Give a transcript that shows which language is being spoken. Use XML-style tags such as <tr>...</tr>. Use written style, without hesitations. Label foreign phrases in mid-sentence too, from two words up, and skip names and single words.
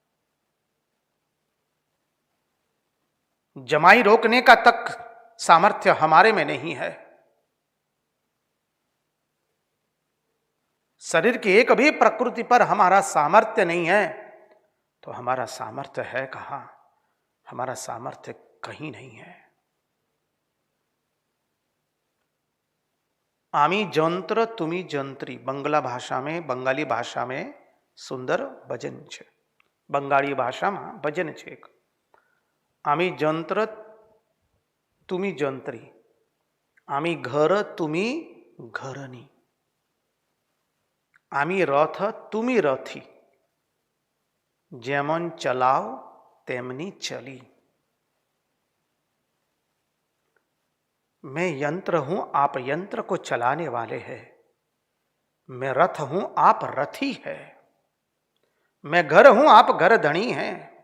<hi>जमाई रोकने का तक सामर्थ्य हमारे में नहीं है। शरीर की एक भी प्रकृति पर हमारा सामर्थ्य नहीं है, तो हमारा सामर्थ्य है कहां? हमारा सामर्थ्य कहीं नहीं है।</hi> <bn>আমি যন্ত্র তুমি যন্ত্রী,</bn> <hi>बंगाली भाषा में सुंदर भजन छे, बंगाली भाषा में भजन छे।</hi> <bn>আমি যন্ত্র তুমি যন্ত্রী, আমি ঘর তুমি ঘরনী, আমি রথ তুমি রথী, যেমন চালাও তেমনি চলি।</bn> <hi>मैं यंत्र हूं, आप यंत्र को चलाने वाले हैं। मैं रथ हूं, आप रथी है। मैं घर हूं, आप घर धनी हैं।</hi>